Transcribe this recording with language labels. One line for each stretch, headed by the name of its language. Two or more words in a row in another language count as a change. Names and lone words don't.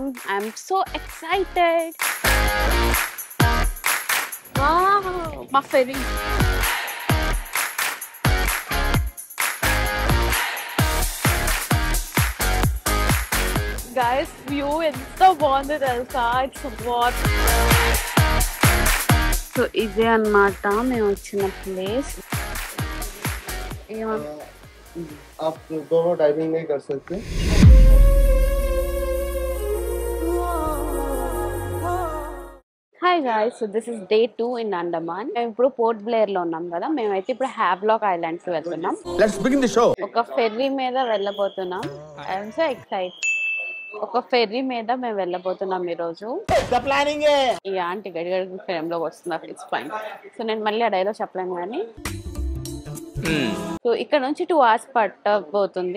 English: I'm so excited.
Telugu: మా ఫెరీ గైస్ వ్యూ ఎంత బాగుంది తెలుసా.
English: it's what.
Telugu: సో ఇదే అన్నమాట మేము వచ్చిన ప్లేస్.
Hindi: आप दोनों डाइविंग नहीं कर सकते.
English: hi guys, so this is day 2 in Andaman.
Telugu: మేము ఇప్పుడు పోర్ట్ బ్లేర్ లో ఉన్నాం కదా. మేమైతే ఇప్పుడు హ్యావ్లాక్ ఐలాండ్స్ కి వెళ్తున్నాం.
English: Let's begin the show.
Telugu: ఒక ఫెర్రీ మీద వెళ్ళబోతున్నాం.
English: I'm so excited.
Telugu: ఒక ఫెర్రీ మీద మేము వెళ్ళబోతున్నాం ఈరోజు. ఈ ఆంటీ గడిగడి ఫ్రేమ్ లోకి వస్తున్నారు.
English: it's fine.
Telugu: సో నేను మళ్ళీ ఆ డైలాగ్ చెప్పలేను కానీ సో ఇక్కడ నుంచి 2 hours పట్టబోతుంది.